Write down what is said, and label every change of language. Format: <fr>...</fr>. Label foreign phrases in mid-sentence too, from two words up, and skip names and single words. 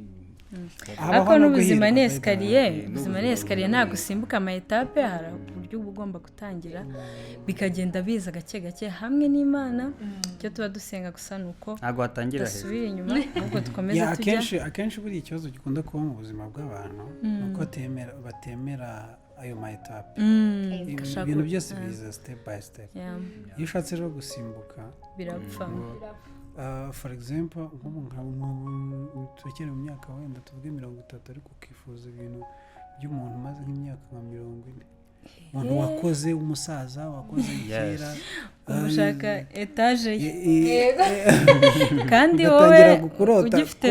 <rw>ariko n'ubuzima ni esikariye ubuzima ni esikariye ntabwo usimbuka ama etape hari uburyo uba ugomba gutangira bikagenda biza gake gake hamwe n'Imana icyo tuba dusenga gusa ni uko ntabwo watangira dusubira inyuma ahubwo dukomeze tujya akenshi buriya ikibazo gikunda kuba mu buzima bw'abantu ni uko batemera ayo ma etape ibintu byose biza</rw> <en>step by step</en> <rw>iyo ushatse rero gusimbuka birapfa</rw> <en>for example</en> <rw>nk'ubu turekere mu myaka wenda tuvuge 30 ariko ukifuza ibintu by'umuntu umaze nk'imyaka nka 40 umuntu wakoze umusaza wakoze kera ushaka etaje kandi wowe ugifite</rw>